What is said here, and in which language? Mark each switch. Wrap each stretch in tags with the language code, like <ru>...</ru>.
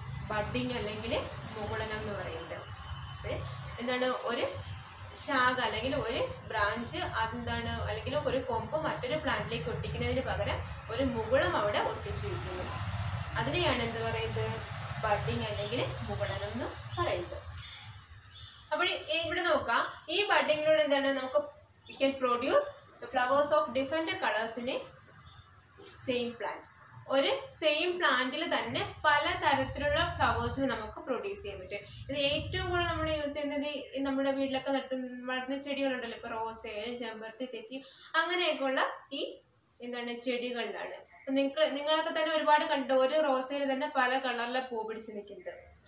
<ml>Budding അല്ലെങ്കിൽ മൂക്കുളനം എന്ന് പറയുന്നത്. എന്താണ്? ഒരു ശാഖ അല്ലെങ്കിൽ ഒരു ബ്രാഞ്ച് അതെന്താണ്, അല്ലെങ്കിൽ ഒരു കൊമ്പ് മറ്റൊരു പ്ലാന്റിലേക്ക് ഒട്ടിക്കുന്നതിന് പകരം ഒരു മുകുളം അവിടെ ഒട്ടിച്ചു വയ്ക്കുന്നു. അതിനെയാണ് എന്ത് പറയുന്നത്? ബഡ്ഡിങ് അല്ലെങ്കിൽ മുകുളനം എന്ന് പറയുന്നത്. അപ്പോൾ ഇവിടെ നോക്കാം, ഈ ബഡ്ഡിങ്ങിലൂടെ എന്താണ് നമുക്ക്</ml> <en>we can produce the flowers of different colors in a same plant.</en> <ml>ഒരു സെയിം പ്ലാന്റിൽ തന്നെ പല തരത്തിലുള്ള ഫ്ലവേഴ്സിന് നമുക്ക് പ്രൊഡ്യൂസ് ചെയ്യാൻ പറ്റും. ഇത് ഏറ്റവും കൂടുതൽ നമ്മൾ യൂസ് ചെയ്യുന്നത് നമ്മുടെ വീട്ടിലൊക്കെ വളർത്തുന്ന ചെടികളുണ്ടല്ലോ, ഇപ്പോൾ റോസ്, ചെമ്പരത്തി, തെറ്റി അങ്ങനെയൊക്കെയുള്ള ഈ എന്താണ് ചെടികളിലാണ്. നിങ്ങളൊക്കെ തന്നെ ഒരുപാട് കണ്ടു, ഒരു റോസയിൽ തന്നെ പല കളറിലെ പൂ പിടിച്ച് നിൽക്കുന്നത്.</ml>